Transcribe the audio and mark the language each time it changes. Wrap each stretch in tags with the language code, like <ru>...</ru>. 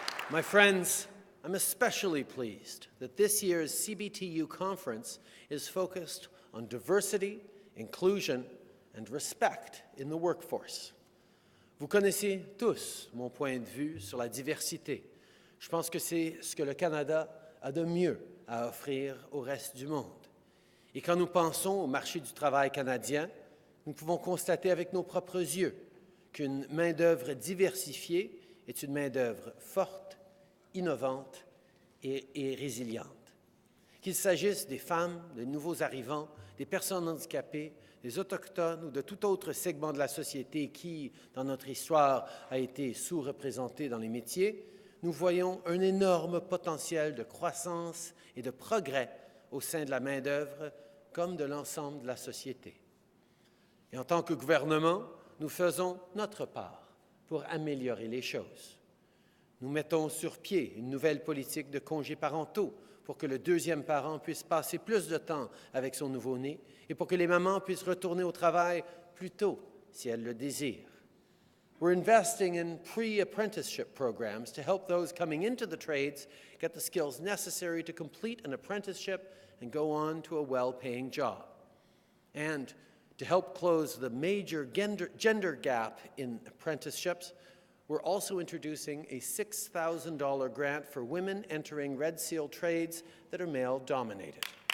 <en>My friends, I'm especially pleased that this year's CBTU conference is focused on diversity, inclusion, and respect in the workforce.</en> <fr>Vous connaissez tous mon point de vue sur la diversité. Je pense que c'est ce que le Canada a de mieux à offrir au reste du monde. Et quand nous pensons au marché du travail canadien, nous pouvons constater avec nos propres yeux qu'une main-d'œuvre diversifiée est une main-d'œuvre forte, innovante et résiliente. Qu'il s'agisse des femmes, des nouveaux arrivants, des personnes handicapées, des Autochtones ou de tout autre segment de la société qui, dans notre histoire, a été sous-représenté dans les métiers, nous voyons un énorme potentiel de croissance et de progrès au sein de la main-d'œuvre comme de l'ensemble de la société. Et en tant que gouvernement, nous faisons notre part pour améliorer les choses. Nous mettons sur pied une nouvelle politique de congés parentaux pour que le deuxième parent puisse passer plus de temps avec son nouveau-né et pour que les mamans puissent retourner au travail plus tôt si elles le désirent.</fr> <en>We're investing in pre-apprenticeship programs to help those coming into the trades get the skills necessary to complete an apprenticeship and go on to a well-paying job. And to help close the major gender gap in apprenticeships, we're also introducing a $6,000 grant for women entering Red Seal trades that are male-dominated.</en>